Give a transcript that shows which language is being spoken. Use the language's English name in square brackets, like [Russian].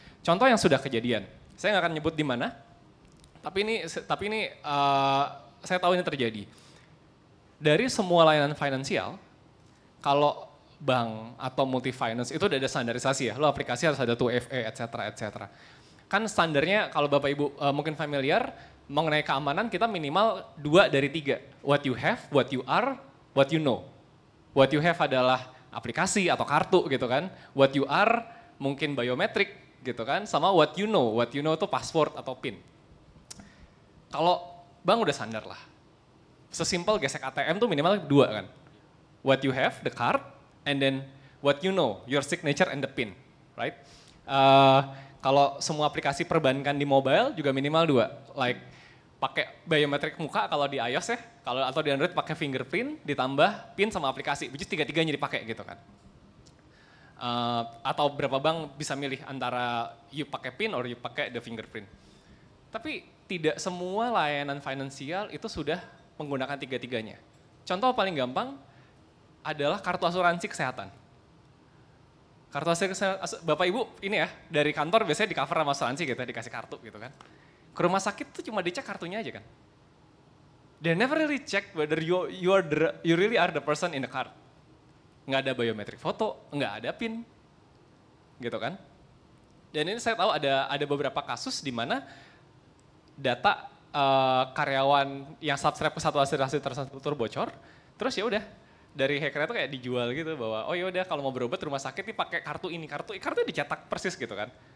[Indonesian] Contoh yang sudah kejadian, saya nggak akan nyebut di mana, tapi ini saya tahu ini terjadi. Dari semua layanan finansial, kalau bank atau multi finance itu udah ada standarisasi ya, lo aplikasi harus ada 2FA, etc. Kan standarnya kalau Bapak Ibu mungkin familiar, mengenai keamanan kita minimal 2 dari 3. [English] What you have, what you are, what you know. What you have [Indonesian] adalah aplikasi atau kartu gitu kan. [English] What you are [Indonesian] mungkin biometrik gitu kan. Sama [English] what you know [Indonesian] itu password atau PIN. Kalau bank udah standar lah. Sesimpel gesek ATM tuh minimal 2 kan. [English] What you have, the card, and then what you know, your signature and the PIN, right? [Indonesian] Kalau semua aplikasi perbankan di mobile juga minimal 2, like pakai biometrik muka kalau di iOS ya, kalau atau di Android pakai fingerprint ditambah PIN sama aplikasi, [English] which is [Indonesian] 3-tiganya dipakai gitu kan. Atau berapa bank bisa milih antara you pakai PIN or you pakai [English] the fingerprint. [Indonesian] Tapi tidak semua layanan finansial itu sudah menggunakan 3-tiganya. Contoh paling gampang adalah kartu asuransi kesehatan. Kartu asuransi, Bapak Ibu ini ya, dari kantor biasanya di cover sama asuransi gitu, dikasih kartu gitu kan. Ke rumah sakit tuh cuma dicek kartunya aja kan. [English] They never really check whether you really are the person in the card. [Indonesian] Nggak ada biometrik foto, nggak ada PIN, gitu kan. Dan ini saya tahu ada beberapa kasus di mana data karyawan yang subscribe ke satu asuransi tersebut bocor, terus ya udah. Dari hackernya tuh kayak dijual gitu bahwa oh yaudah kalau mau berobat rumah sakit nih pakai kartu ini, kartunya dicetak persis gitu kan.